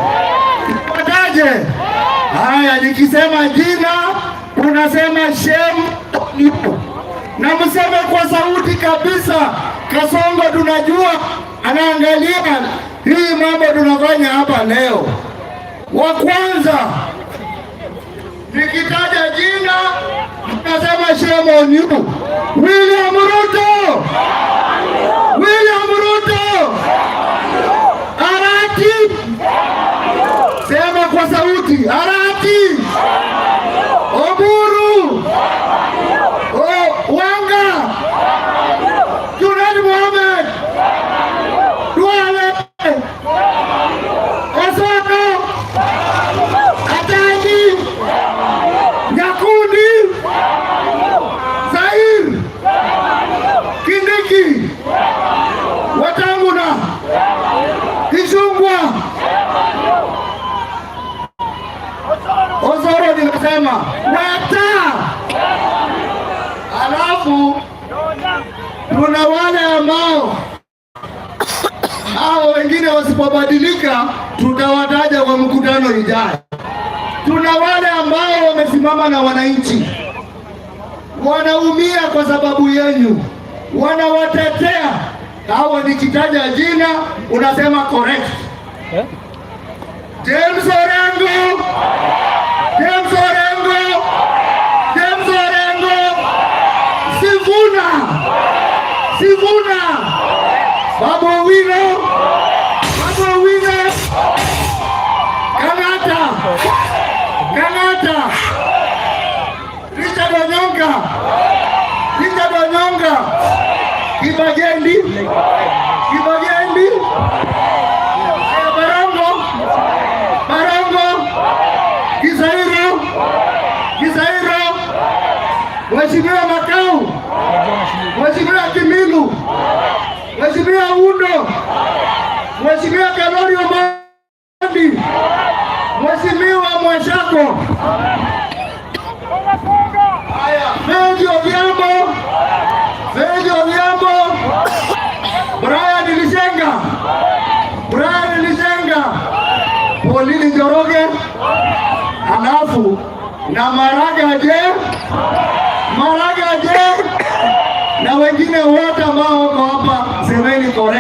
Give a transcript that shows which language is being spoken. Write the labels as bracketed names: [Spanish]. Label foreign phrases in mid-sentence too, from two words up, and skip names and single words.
[Swahili] Haya, nikisema jina unasema shame na mseme kwa sauti kabisa. Kasongo tunajua anaangalia hii mambo tunafanya hapa leo. Wa kwanza nikitaja jina mnasema [English] shame on you. [Swahili] William Ruto, William Ruto, Arati, sema kwa sauti, Arati, Oburu, Wanga, Junaid Mohamed, Duale, Osoto, Atani, Nyakundi, Zair, Kindiki, Watanguna, Kishungwa, Osoro nimesema Weta. Alafu tuna wale ambao hao wengine wasipobadilika tutawataja kwa mkutano ijayo. Tuna wale ambao wamesimama na wananchi, wanaumia kwa sababu yenu, wanawatetea. Hao nikitaja jina unasema correct. James Orengo, James Orengo, James Orengo, Sifuna, Sifuna, Babu Owino, Babu Owino, Kang'ata, Kang'ata, Richard Onyonka, Richard Onyonka, Kibageni, Kibageni, Barongo, Barongo, Kisairo, Kisairo, Mheshimiwa Makau, Mheshimiwa Kimilu, Mheshimiwa Undo, Mheshimiwa Kalori Omandi, Mheshimiwa Mwashako, Feji Odhiambo, Feji Odhiambo, Brian Lishenga, Brian Lishenga, Paulini Njoroge, alafu na Maraga je, na wengine wote ambao wako hapa, semeni correct.